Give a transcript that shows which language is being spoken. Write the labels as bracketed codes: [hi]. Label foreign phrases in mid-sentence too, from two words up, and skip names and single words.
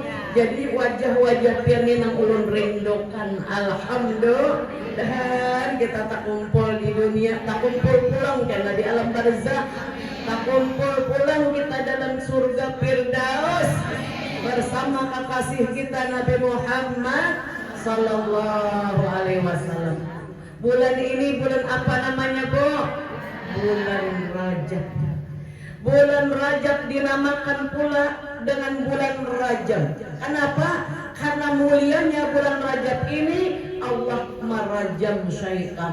[bjn] Jadi wajah-wajah pian nang ulun rindukan. Alhamdulillah. Dan kita tak kumpul di dunia, tak kumpul pulang karena di alam barzah, tak kumpul pulang kita dalam surga Firdaus bersama kekasih kita Nabi Muhammad [ar] صلى الله عليه وسلم. [id] Bulan ini bulan apa namanya, Bu? Bulan Rajab. Bulan Rajab dinamakan pula dengan bulan Rajab. Kenapa? Karena mulianya bulan Rajab ini Allah merajam syaitan.